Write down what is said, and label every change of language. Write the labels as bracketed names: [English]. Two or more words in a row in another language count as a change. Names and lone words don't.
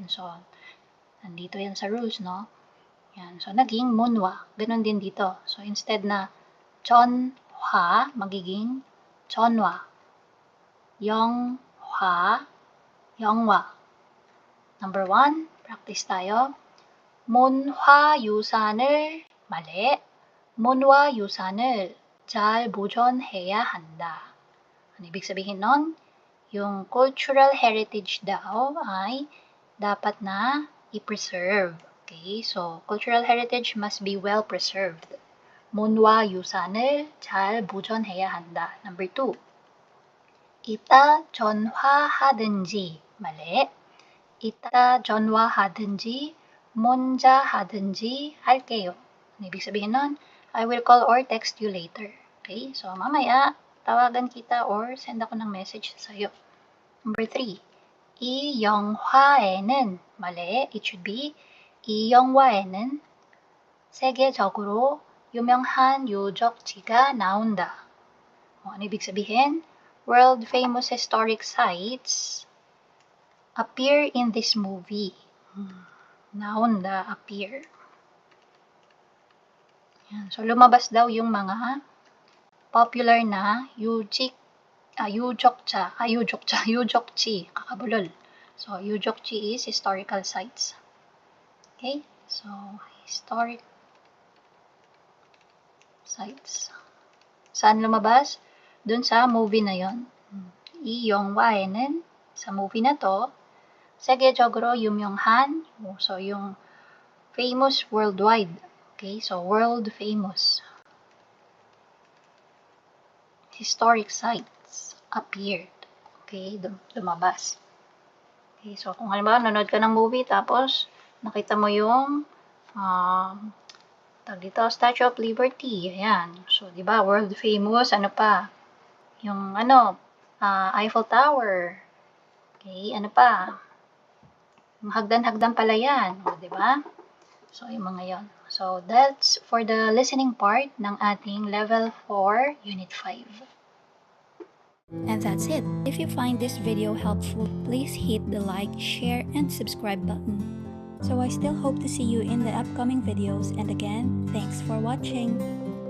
[Filipino] So, nandito yan sa rules, no? Yan. So, naging munwa. Ganon din dito. So, instead na chonhwa, magiging chonwa. Yonghwa, yongwa. Number 1, practice tayo. [Korean] 문화 유산을 mali. 문화 유산을 잘 보존해야 한다. [Filipino] Ano ibig sabihin nun? Yung [English] cultural heritage [Filipino] daw ay dapat na i-preserve. [English] Okay, so cultural heritage must be well preserved. [Korean] 문화 유산을 잘 보존해야 한다. Number 2. 이따 전화하든지 mali. 이따 전화하든지 먼저 하든지 할게요. [Filipino] Ano ibig sabihin nun? [English] I will call or text you later. [Filipino] Okay, so mamaya tawagan kita or send ako ng message sa'yo. Number 3. [Korean] 이 영화에는 mali. [English] It should be [Korean] 이 영화에는 세계적으로 유명한 유적지가 나온다. [Filipino] Ano ibig sabihin? [English] World famous historic sites appear in this movie. [Filipino] Naunda, appear. Yan. So, lumabas daw yung mga popular na yujokchi, kakabulol. [English] So, yujokchi is historical sites. Okay? So, historic sites. [Filipino] Saan lumabas? Dun sa movie na yon. [Korean] 이 영화에는 [Filipino] sa movie na to, [Korean] 세계적으로 유명한, [Filipino] so yung [English] famous worldwide. Okay, so world famous historic sites appeared. [Filipino] Okay, lumabas. Okay, so kung halimbawa nanood ka ng movie tapos nakita mo yung dito, Statue of Liberty. Ayan. So, di ba, [English] world famous, [Filipino] ano pa? Yung Eiffel Tower. Okay, ano pa? Hagdan-hagdan pala yan. O, di ba? So, yung mga yon. [English] So, that's for the listening part [Filipino] ng ating [English] Level 4, Unit 5. And that's it. If you find this video helpful, please hit the like, share, and subscribe button. So I still hope to see you in the upcoming videos, and again, thanks for watching.